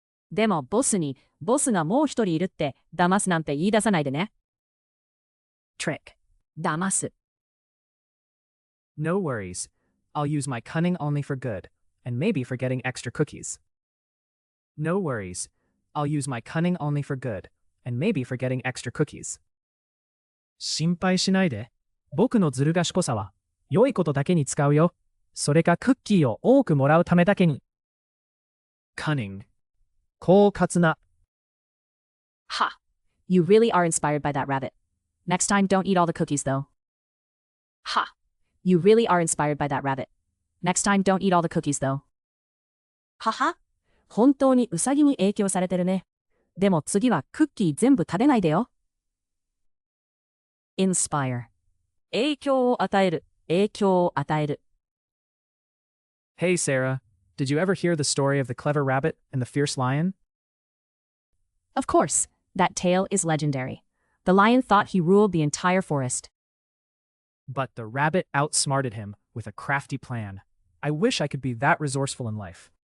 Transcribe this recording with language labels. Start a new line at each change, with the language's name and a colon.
Japanese: でもボスに、ボスがもう一人いるって騙すなんて言い出さないでね。
English: trick
Japanese: 騙す。
English: No worries. I'll use my cunning only for good, and maybe for getting extra cookies. No worries. I'll use my cunning only for good, and maybe for getting extra cookies.
Japanese: 心配しないで。僕のずる賢さは、良いことだけに使うよ。それかクッキーを多くもらうためだけに。
English: cunning
Japanese: 狡猾な。 Ha!
English: You really are inspired by that rabbit. Next time, don't eat all the cookies, though. Ha! You really are inspired by that rabbit. Next time, don't eat all the cookies, though.
Japanese: はは、本当にウサギに影響されてるね。でも次はクッキー全部食べないでよ。
English: inspire
Japanese: 影響を与える、影響を与える。
English: Hey, Sarah. Did you ever hear the story of the clever rabbit and the fierce lion? Of course, that tale is legendary. The lion thought he ruled the entire forest. But the rabbit outsmarted him with a crafty plan. I wish I could be that resourceful in life.